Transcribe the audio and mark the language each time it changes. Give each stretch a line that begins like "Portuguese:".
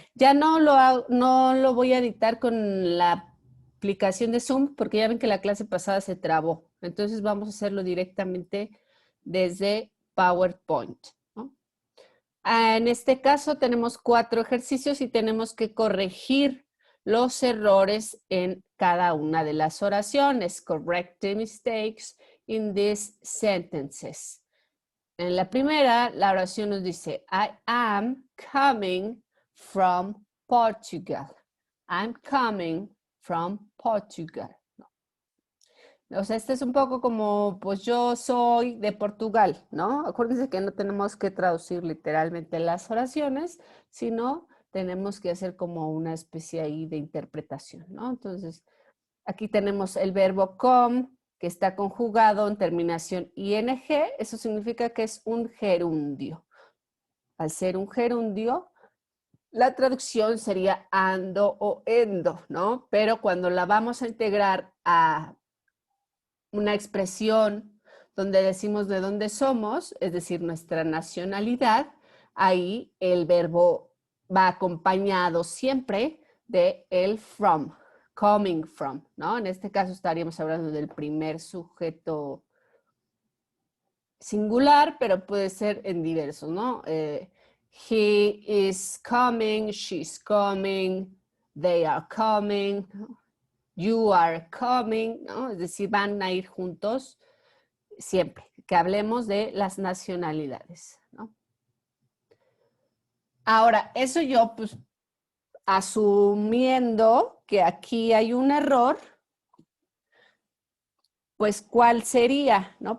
Spanish: Ya no lo voy a editar con la aplicación de Zoom porque ya ven que la clase pasada se trabó. Entonces vamos a hacerlo directamente desde PowerPoint, ¿no? En este caso tenemos 4 ejercicios y tenemos que corregir los errores en cada una de las oraciones.
English: Correct the mistakes in these sentences.
Spanish: En la primera, la oración nos dice,
English: I am coming from Portugal. I'm coming from Portugal.
Spanish: O sea, este es un poco como, pues yo soy de Portugal, ¿no? Acuérdense que no tenemos que traducir literalmente las oraciones, sino tenemos que hacer como una especie ahí de interpretación, ¿no? Entonces, aquí tenemos el verbo come, que está conjugado en terminación ing, eso significa que es un gerundio. Al ser un gerundio, la traducción sería ando o endo, ¿no? Pero cuando la vamos a integrar a una expresión donde decimos de dónde somos, es decir, nuestra nacionalidad, ahí el verbo va acompañado siempre de el from,
English: coming from,
Spanish: ¿no? En este caso estaríamos hablando del primer sujeto singular, pero puede ser en diversos, ¿no?
English: He is coming, she's coming, they are coming, you are coming,
Spanish: ¿no? Es decir, van a ir juntos siempre, que hablemos de las nacionalidades, ¿no? Ahora, eso yo, pues, asumiendo que aquí hay un error, pues, ¿cuál sería? ¿No?